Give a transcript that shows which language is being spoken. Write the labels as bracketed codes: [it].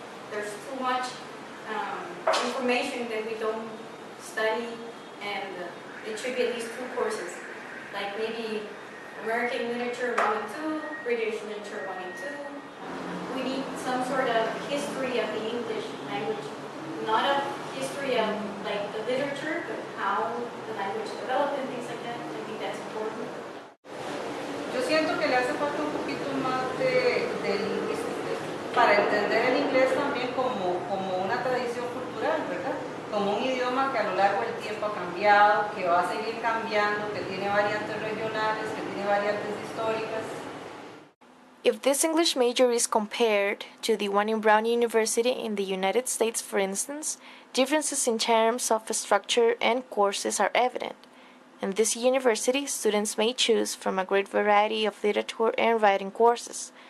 [en] There's too much information that we don't study, and it should be at least 2 courses, like maybe American literature 1 and 2, British literature 1 and 2. We need some sort of history of the English language, not a history of like the literature, but how the language developed and things like that. I think that's important. [es] Yo siento que le hace falta un poquito más de lingüística para entender el inglés también como una tradición cultural, ¿verdad? Como un idioma que a lo largo del tiempo ha cambiado, que va a seguir cambiando, que tiene variantes regionales, que tiene variantes históricas. [en] If this English major is compared to the one in Brown University in the United States, for instance, differences in terms of structure and courses are evident. In this university, students may choose from a great variety of literature and writing courses.